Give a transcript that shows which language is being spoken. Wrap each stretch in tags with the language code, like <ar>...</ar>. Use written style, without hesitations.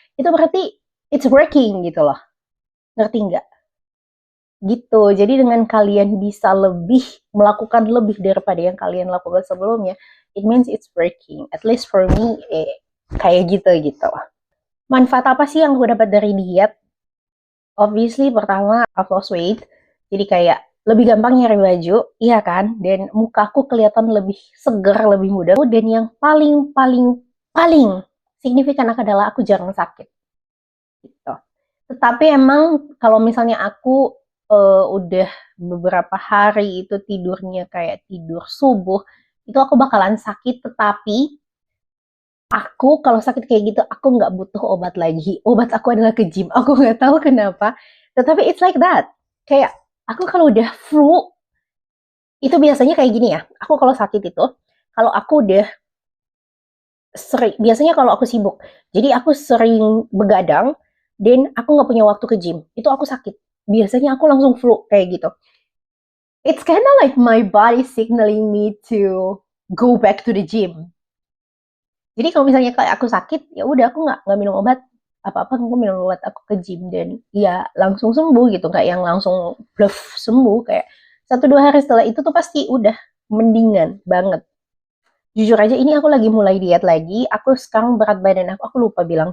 <id>Itu berarti</id> <en>it's working</en> <id>gitu loh. Ngerti nggak? Gitu. Jadi dengan kalian bisa melakukan lebih daripada yang kalian lakukan sebelumnya,</id> <en>it means it's working. At least for me,</en> <id>kayak gitu. Manfaat apa sih yang aku dapat dari diet?</id> <en>Obviously, pertama, I've lost weight.</en> <id>Jadi kayak lebih gampang nyari baju, iya kan? Dan mukaku kelihatan lebih segar, lebih muda. Dan yang paling signifikan adalah aku jarang sakit. Gitu. Tetapi emang kalau misalnya aku udah beberapa hari itu tidurnya kayak tidur subuh, itu aku bakalan sakit. Tetapi aku kalau sakit kayak gitu, aku nggak butuh obat lagi. Obat aku adalah ke gym. Aku nggak tahu kenapa. Tetapi</id> <en>it's like that.</en> <id>Kayak aku kalau udah flu, itu biasanya kayak gini ya. Aku kalau sakit itu, kalau aku udah sering, biasanya kalau aku sibuk, jadi aku sering begadang, dan aku nggak punya waktu ke gym, itu aku sakit. Biasanya aku langsung flu kayak gitu.</id> <en>It's kind of like my body signaling me to go back to the gym.</en> <id>Jadi kalau misalnya kayak aku sakit, ya udah aku nggak minum obat apa-apa, aku minum obat, aku ke gym, dan ya langsung sembuh gitu, kayak yang langsung bluff sembuh, kayak 1-2 hari setelah itu tuh pasti udah mendingan banget. Jujur aja ini aku lagi mulai diet lagi. Aku sekarang berat badan aku lupa bilang.</id>